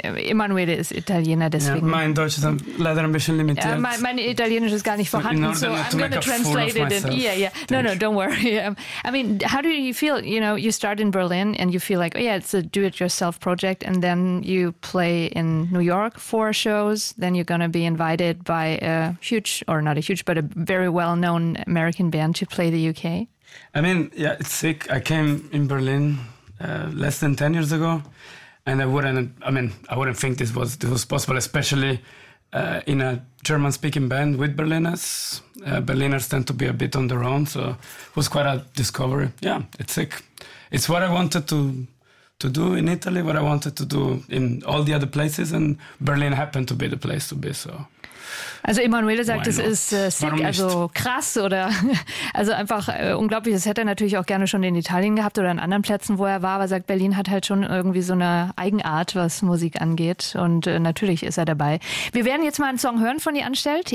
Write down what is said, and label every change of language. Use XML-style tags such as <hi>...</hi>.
<de>Emanuele ist Italiener, deswegen. Ja, mein Deutsch ist leider ein bisschen limitiert. Mein Italienisch ist gar nicht vorhanden,</de> <en>so I'm going to translate it. No, don't worry. I mean, how do you feel, you know, you start in Berlin and you feel like, oh yeah, it's a do-it-yourself project and then you play in New York for shows, then you're going to be invited by a very well-known American band to play the UK? I mean, yeah, it's sick. I came in Berlin less than 10 years ago, and I wouldn't think this was possible, especially in a German-speaking band with Berliners. Berliners tend to be a bit on their own, so it was quite a discovery. Yeah, it's sick. It's what I wanted to do in Italy, what I wanted to do in all the other places, and Berlin happened to be the place to be, so...</en> <de>Also Emanuele sagt, es ist sick, also krass oder also einfach unglaublich. Das hätte er natürlich auch gerne schon in Italien gehabt oder an anderen Plätzen, wo er war. Aber sagt, Berlin hat halt schon irgendwie so eine Eigenart, was Musik angeht. Und natürlich ist er dabei. Wir werden jetzt mal einen Song hören von ihr anstellt.</de>